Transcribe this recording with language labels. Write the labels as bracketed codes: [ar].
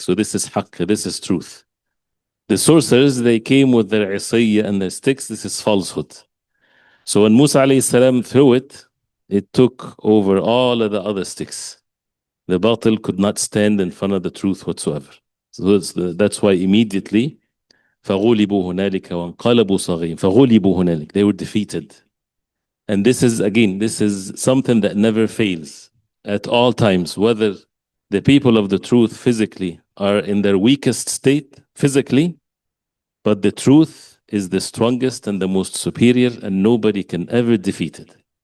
[en] So this is haqq, this is truth. The sorcerers, they came with their isayya and their sticks. This is falsehood. So when Musa alayhi salam threw it, it took over all of the other sticks. The batil could not stand in front of the truth whatsoever. So that's why immediately, [ar] فَغُلِبُوا هُنَالِكَ وَانْقَلَبُوا صَغِيرٍ فَغُلِبُوا هُنَالِكَ. [en] They were defeated. And this is, again, this is something that never fails at all times, whether the people of the truth physically are in their weakest state physically, but the truth is the strongest and the most superior, and nobody can ever defeat it.